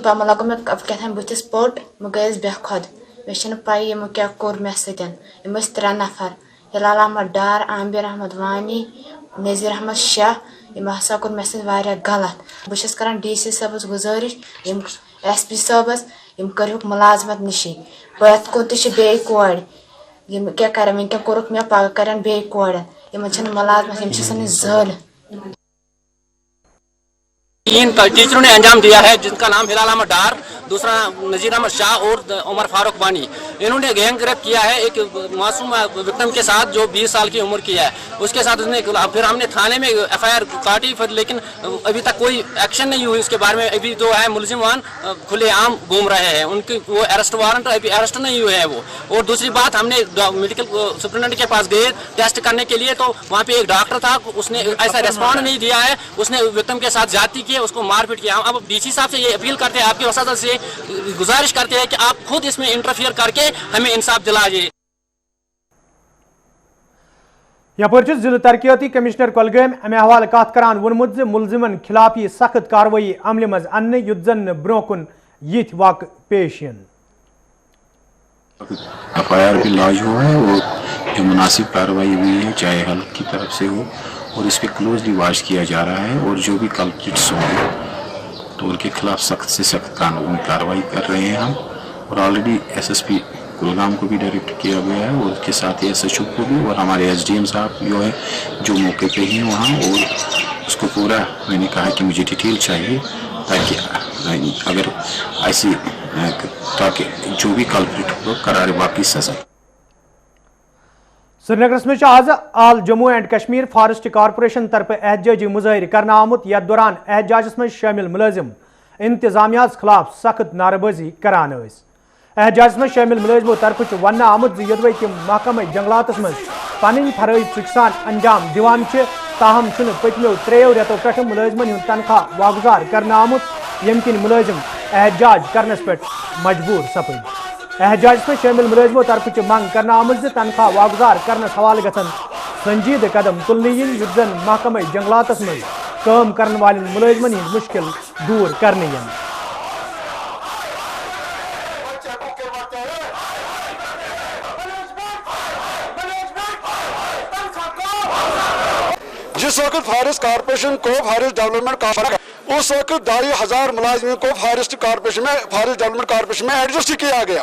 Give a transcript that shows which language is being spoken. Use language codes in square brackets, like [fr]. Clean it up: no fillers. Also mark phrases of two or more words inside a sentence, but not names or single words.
[ks] پہ لگو مے کتان بتس پوٹ بہ گیس بے خود مے چھن پائی یمو کیا کور مے ستن یم 3 نفر ہلال احمد ڈار عامر احمد وانی نذیر احمد شاہ یم ہسا کور مے سۭتۍ واریاہ غلط. بہ چھس کران DC صٲبس گزارش یم SP صٲبس یم کروک ملازمت نشی پتھ کو تہ بیٚیہِ کورِ یم کیا کرن ونکٮ۪ن کوٚرُکھ مے پگہہ کرن بیٚیہِ کورٮ۪ن یمن چھنہٕ ملازمت یم چھ سٲنۍ زٲلۍ. [ur] 3 ٹیچروں نے انجام دیا ہے جن کا نام ہلال احمد ڈار، دوسرا نذیر احمد شاہ اور عمر فاروق بانی. انہوں نے [en] gang rape [ur] کیا ہے ایک معصوم وکٹم کے ساتھ جو 20 سال کی عمر کی ہے. اس کے ساتھ پھر ہم نے تھانے میں FIR کاٹی لیکن ابھی تک کوئی ایکشن نہیں ہوئی اس کے بارے میں. ابھی جو ہے ملزم وان کھلے عام گھوم رہے ہیں، ان کی وہ [en] arrest warrant [ur] ابھی اریسٹ نہیں ہوئے ہیں وہ. اور دوسری بات ہم نے [en] medical superintendent [ur] کے پاس گئے ٹیسٹ کرنے کے لیے تو وہاں پہ ایک ڈاکٹر تھا، اس نے ایسا ریسپانڈ نہیں دیا ہے، اس نے وکٹم کے ساتھ زیادتی کی، اس کو مار پیٹ کیا. اب DC صاحب سے یہ اپیل کرتے ہیں، آپ کی وساطت سے گزارش کرتے ہیں کہ آپ خود اس میں انٹرفیئر کر کے ہمیں انصاف دلائیے. [ks] یپر ضلع ترقیاتی کمشنر کولگام امہ حوالہ کت کران وونمت زِ ملزمن خلاف یہ سخت کاروٲیی عملہِ مز اننہٕ یُتھ زن برو کن یِتھ واقع پیش ین. [ur] FIR بھی لاج ہوا ہے اور جو مناسب کارروائی ہوئی ہے چاہے حلق کی طرف سے ہو اور اس پہ [en] closely watch [ur] کیا جا رہا ہے اور جو بھی کلپریٹس ہوں تو ان کے خلاف سخت سے سخت قانون کارروائی کر رہے ہیں ہم. اور آلریڈی SSP کلگام کو بھی ڈائریکٹ کیا گیا ہے اور اس کے ساتھ ہی SHO کو بھی اور ہمارے SDM صاحب جو ہے جو موقع پہ ہی وہاں اور اس کو پورا میں نے کہا کہ مجھے ڈیٹیل چاہیے تاکہ اگر ایسی تاکہ جو بھی کلپریٹ ہو قرار واقعی سزا. [ks] سری نگرس مز آز آل جموں اینڈ کشمیر فارسٹ کارپوریشن طرف احتجاجی مظاہرہ کرنا آمت یتھ دوران احتجاجس مز شامل ملازم انتظامیہ خلاف سخت نعرہ بازی کران ٲسۍ. احتجاجس مز شامل ملازمو طرف ون آمت زِ یوٚدوے تِم محکمہ جنگلاتس مز پن فرائض سان انجام دیوان تاہم پتمو 3 رتو پہ ملازمن ہند تنخواہ واگزار کرنے آمت یم کن ملازم احتجاج کرنس پہ مجبور سپد [ur] احتجاج میں شامل ملازموں [ks] طرف منگ کرنے آمت تنخواہ واگزار کرنس حوالہ گھن سنجید قدم تلنی یت زن محکمہ جنگلات من کام کرن والن ملازمن ہند مشکل دور کرنے [ur] جس وقت فارسٹ کارپوریشن کو فارسٹ ڈیولپمنٹ اس وقت 2,500 ملازمین کو فارسٹ ڈیولپمنٹ کارپوریشن میں ایڈجسٹ کیا گیا.